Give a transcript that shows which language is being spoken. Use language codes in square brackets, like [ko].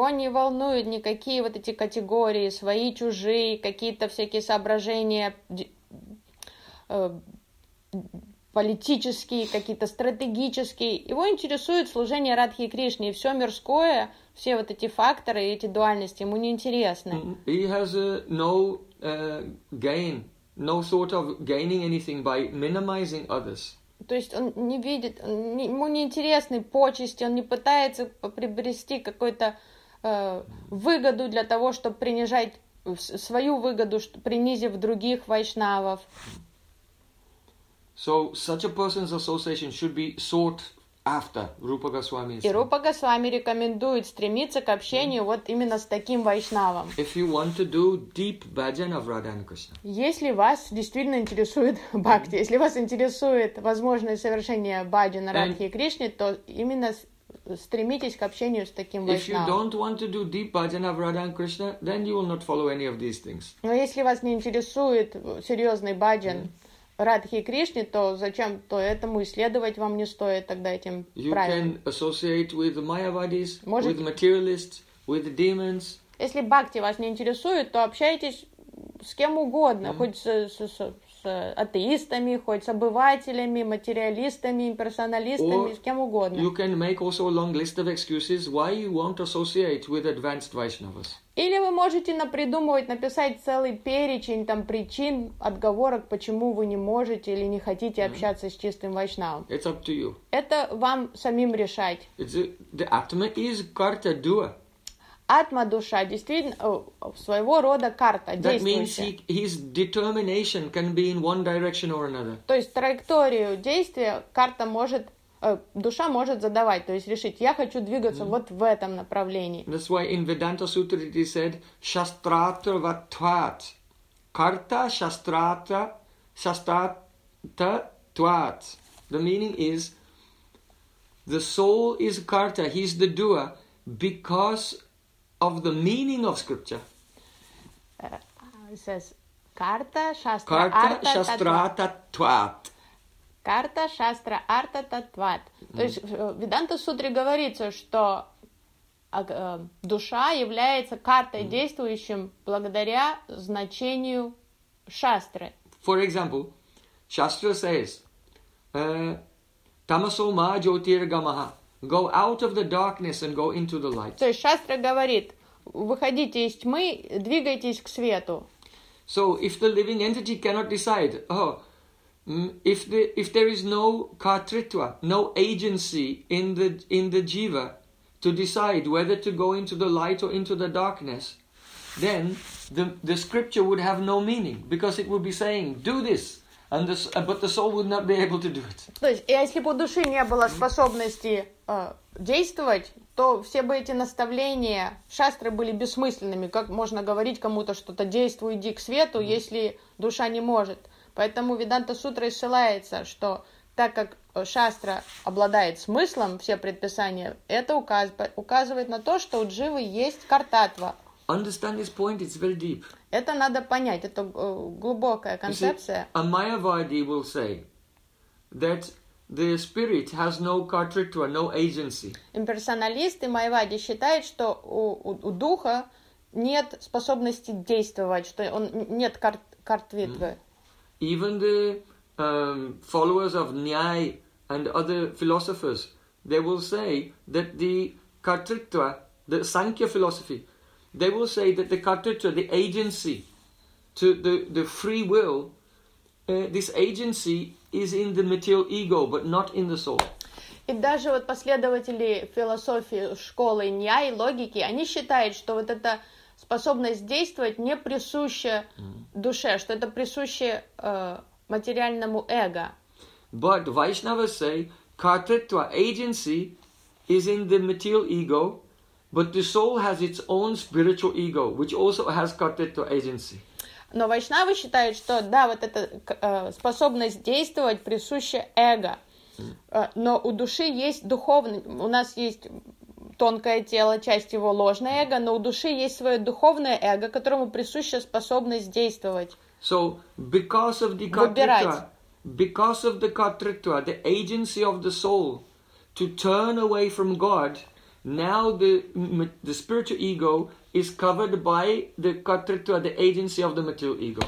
[ru] Его не волнуют никакие вот эти категории, свои, чужие, какие-то всякие соображения, политические, какие-то стратегические. Его интересует служение Радхи Кришне, и все мирское, все вот эти факторы, эти дуальности ему не интересны. [en] He has no thought of gaining anything by minimizing others. [ru] То есть он не видит, ему не интересны почести, он не пытается приобрести какой-то выгоду для того, чтобы принижать свою выгоду, принизив других вайшнавов. [en] So such a person's association should be sought after. Rupa Goswami. [ru] И Рупа Госвами рекомендует стремиться к общению вот именно с таким вайшнавом. [en] If you want to do deep bhajan of Radha and Krishna. [ru] Если вас действительно интересует бхакти, если вас интересует возможное совершение бхаджан Радхи и Кришне, то именно стремитесь к общению с таким вайшнавом. [en] If you don't want to do deep bhajan of Radha and Krishna, then you will not follow any of these things. [ru] Но если вас не интересует серьезный бхаджан Радхи и Кришне, то зачем то этому исследовать вам не стоит тогда этим правилам. [en] You can associate with mayavadis, with materialists, with demons. [ru] Если бхакти вас не интересует, то общайтесь с кем угодно, хоть с атеистами, хоть с обывателями, материалистами, имперсоналистами, с кем угодно. [en] You can make also a long list of excuses why you won't associate with advanced Vaishnavas. [ru] Или вы можете напридумывать, написать целый перечень там причин, отговорок, почему вы не можете или не хотите общаться с чистым вайшнавом. [en] It's up to you. [ru] Это вам самим решать. [en] The Atma is karta dua. [ru] Атма душа действительно своего рода карта действующая. [en] That means his determination can be in one direction or another. [ru] То есть траекторию действия карта может душа может задавать, то есть решить, я хочу двигаться вот в этом направлении. [en] That's why in Vedanta Sutra it is said, [sa] shastratra vatvat. Karta shastratra shastratra tvat. [en] The meaning is, the soul is karta, he is the doer, because of the meaning of scripture. It says, karta [sa] shastratra tvat. Карта, шастра, арта, татват. [ru] То есть в Веданта Сутре говорится, что душа является картой действующим благодаря значению шастры. [en] For example, шастра says, [sa] tamaso ma jyotirgamaha, [en] go out of the darkness and go into the light. [ru] То есть шастра говорит, выходите из тьмы, двигайтесь к свету. [en] So if the living entity cannot decide, if there is no kartritva, no agency in the jiva to decide whether to go into the light or into the darkness, then the scripture would have no meaning because it would be saying do this, and but the soul would not be able to do it. [ru] То есть, если бы у души не было способности действовать, то все бы эти наставления шастры были бессмысленными. Как можно говорить кому-то что-то действуй, иди к свету, если душа не может? Поэтому Веданта Сутра ссылается, что так как шастра обладает смыслом, все предписания, это указывает на то, что у дживы есть картатва. [en] Understand this point, it's very deep. [ru] Это надо понять, это глубокая концепция. [en] See, a Mayavadi will say that the spirit has no kartritva, no agency. [ru] Имперсоналисты Майавади считают, что у духа нет способности действовать, что он нет картритвы. [en] Even the followers of Nyaya and other philosophers, they will say that the kartritva, the Sankhya philosophy, they will say that the kartritva, the agency, to the free will, this agency is in the material ego, but not in the soul. [ru] И даже вот последователи философии школы Нияи, логики, они считают, что вот это способность действовать не присуща душе, что это присуще материальному эго. [en] But Vaishnavas say kartritva, agency, is in the material ego, but the soul has its own spiritual ego, which also has kartritva, agency. [ru] Но вайшнавы считают, что да, вот эта способность действовать присуща эго, но у души есть духовный, у нас есть тонкое тело, часть его ложное эго, но у души есть свое духовное эго, которому присуща способность действовать. [en] So, because of the kartritva, because of the kartritva, the agency of the soul to turn away from God, now the spiritual ego is covered by the kartritva, the agency of the material ego.